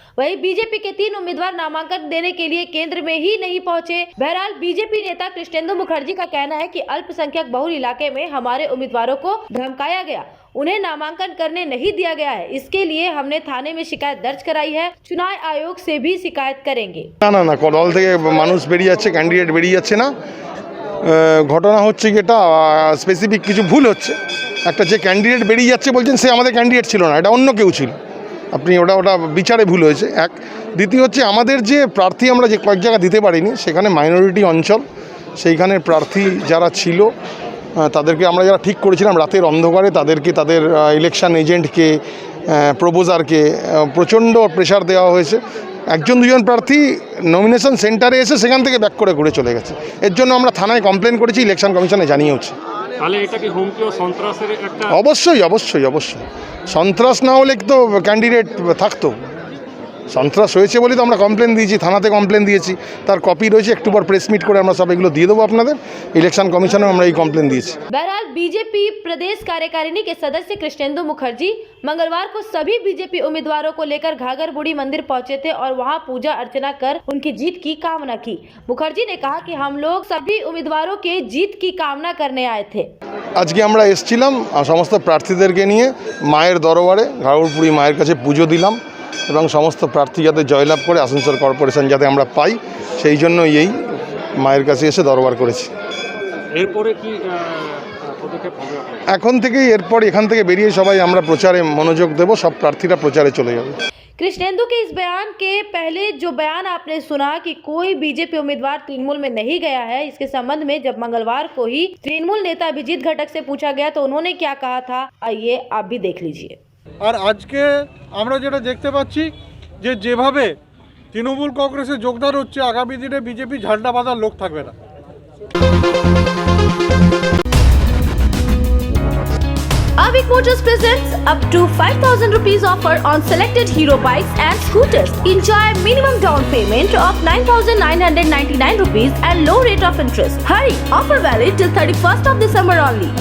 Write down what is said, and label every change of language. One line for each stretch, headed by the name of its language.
Hindi: वहीं बीजेपी के 3 उम्मीदवार नामांकन देने के लिए केंद्र में ही नहीं पहुंचे। बहरहाल बीजेपी नेता कृष्णेंदु मुखर्जी का कहना है कि अल्पसंख्यक बहुल इलाके में हमारे उम्मीदवारों को धमकाया गया, उन्हें नामांकन करने नहीं दिया गया है। इसके लिए हमने थाने में शिकायत दर्ज कराई है, चुनाव आयोग से भी शिकायत करेंगे।
Bangla: না দল থেকে মানুষ বেরিয়ে যাচ্ছে, ক্যান্ডিডেট বেরিয়ে যাচ্ছে না। ঘটনা হচ্ছে কি, এটা স্পেসিফিক কিছু ভুল হচ্ছে। একটা যে ক্যান্ডিডেট বেরিয়ে যাচ্ছে বলছেন সে আমাদের ক্যান্ডিডেট ছিল না, এটা অন্য কেউ ছিল। আপনি ওটা বিচারে ভুল হয়েছে এক। দ্বিতীয় হচ্ছে আমাদের যে প্রার্থী আমরা যে কয়েক জায়গা দিতে পারিনি, সেখানে মাইনরিটি অঞ্চল, সেইখানের প্রার্থী যারা ছিল তাদেরকে আমরা যারা ঠিক করেছিলাম রাতের অন্ধকারে তাদেরকে তাদের ইলেকশন এজেন্টকে প্রপোজারকে প্রচণ্ড প্রেশার দেওয়া হয়েছে। একজন দুজন প্রার্থী নমিনেশন সেন্টারে এসে সেখান থেকে ব্যাক করে ঘুরে চলে গেছে। এর জন্য আমরা থানায় কমপ্লেন করেছি, ইলেকশন কমিশনে জানিয়েওছি। তাহলে এটা কি হুমকি ও সন্ত্রাসের একটা? অবশ্যই অবশ্যই অবশ্যই, সন্ত্রাস না হলে তো ক্যান্ডিডেট থাকতো। সন্ত্রাস হয়েছে বলেই তো আমরা কমপ্লেন দিয়েছি, থানাতে কমপ্লেন দিয়েছি, তার কপি রয়েছে। একটু পর প্রেস মিট করে আমরা সব এগুলো দিয়ে দেবো আপনাদের। ইলেকশন কমিশনে আমরা এই কমপ্লেন দিয়েছি।
Hindi: बहरहाल बीजेपी प्रदेश कार्यकारिणी के सदस्य कृष्णेंदु मुखर्जी मंगलवार को सभी बीजेपी उम्मीदवारों को लेकर घाघर बुढ़ी मंदिर पहुंचे थे और वहां पूजा अर्चना कर उनकी जीत की कामना की। मुखर्जी ने कहा कि हम लोग सभी उम्मीदवारों के जीत की कामना करने आए थे।
Bangla: আজকে আমরা এসেছিলাম সমস্ত প্রার্থীদেরকে নিয়ে মায়ের দরবারে, ঘাঘরবুড়ি মায়ের কাছে পুজো দিলাম এবং সমস্ত প্রার্থী যাতে জয়লাভ করে আসানসোল কর্পোরেশন যাতে আমরা পাই সেই জন্য এই মায়ের কাছে এসে দরবার করেছি। এরপরে কি পদক্ষেপ হবে? এখন থেকেই এরপর এখান থেকে বেরিয়ে সবাই আমরা প্রচারে মনোযোগ দেব, সব প্রার্থীরা প্রচারে চলে যাবে।
Hindi: कृष्णेंदु के इस बयान के पहले जो बयान आपने सुना कि कोई बीजेपी उम्मीदवार तृणमूल में नहीं गया है, इसके संबंध में जब मंगलवार को ही तृणमूल नेता अभिजीत घटक से पूछा गया तो उन्होंने क्या कहा था, आइए आप भी देख लीजिए।
Bangla: আর আজকে আমরা যেটা দেখতে পাচ্ছি যে যেভাবে তৃণমূল কংগ্রেসে যোগদান হচ্ছে, আগামী দিনে বিজেপি ঝান্ডা বাঁধার লোক থাকবে না।
English: Avik Motors presents up to 5,000 rupees offer on selected Hero bikes and scooters. Enjoy minimum down payment of 9,999 rupees and low rate of interest. Hurry! Offer valid till 31st of December only.